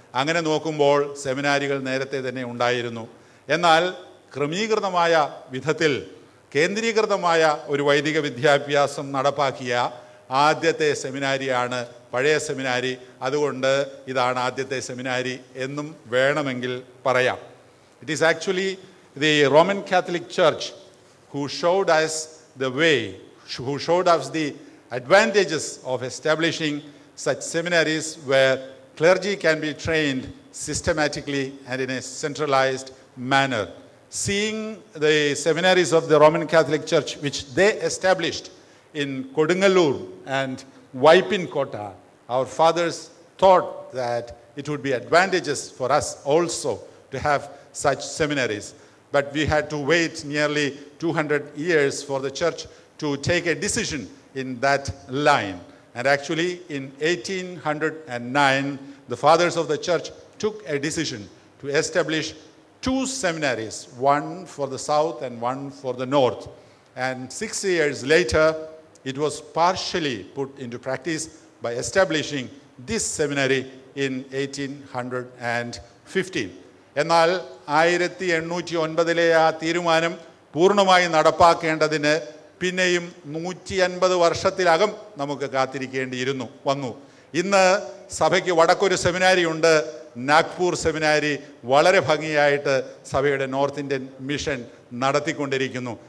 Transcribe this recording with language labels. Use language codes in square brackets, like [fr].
[ml] അങ്ങനെ നോക്കുമ്പോൾ സെമിനാരികൾ നേരത്തെ തന്നെ ഉണ്ടായിരുന്നു. എന്നാൽ ക്രമീകൃതമായ വിധത്തിൽ കേന്ദ്രീകൃതമായ ഒരു വൈദിക വിദ്യാഭ്യാസം നടപ്പാക്കിയ ആദ്യത്തെ സെമിനാരിയാണ് പഴയ സെമിനാരി. അതുകൊണ്ട് ഇതാണ് ആദ്യത്തെ സെമിനാരി എന്നും വേണമെങ്കിൽ പറയാം. [en] It is actually the Roman Catholic Church who showed us the way, who showed us the advantages of establishing such seminaries where clergy can be trained systematically and in a centralized manner. Seeing the seminaries of the Roman Catholic Church, which they established in Kodungalur and Vaipinkota, our fathers thought that it would be advantageous for us also to have such seminaries. But we had to wait nearly 200 years for the church to take a decision in that line. And actually in 1809, the fathers of the church took a decision to establish 2 seminaries, one for the south and one for the north. And 6 years later, it was partially put into practice by establishing this seminary in 1815. [ml] എന്നാൽ 1809 ആ തീരുമാനം പൂർണ്ണമായി നടപ്പാക്കേണ്ടതിന് പിന്നെയും 150 വർഷത്തിലകം നമുക്ക് കാത്തിരിക്കേണ്ടിയിരുന്നു വന്നു. ഇന്ന് സഭയ്ക്ക് വടക്കൊരു സെമിനാരി ഉണ്ട്, നാഗ്പൂർ സെമിനാരി വളരെ ഭംഗിയായിട്ട് സഭയുടെ നോർത്ത് ഇന്ത്യൻ മിഷൻ നടത്തിക്കൊണ്ടിരിക്കുന്നു.